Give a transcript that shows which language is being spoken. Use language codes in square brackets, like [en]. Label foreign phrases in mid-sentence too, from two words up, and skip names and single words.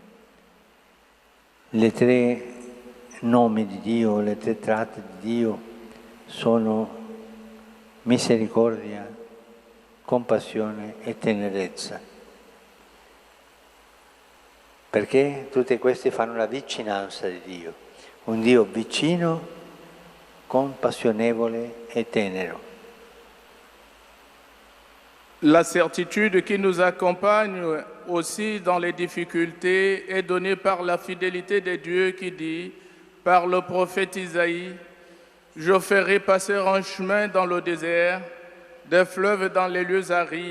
[it] Le tre nomi di Dio, le tre tratti di Dio sono misericordia, compassione e tenerezza. Perché tutte queste fanno la vicinanza di Dio, un Dio vicino, compassionevole et tenero. [fr] La certitude qui nous accompagne aussi dans les difficultés est donnée par la fidélité de Dieu qui dit, par le prophète Isaïe, « Je ferai passer un chemin dans le désert, des fleuves dans les lieux arides.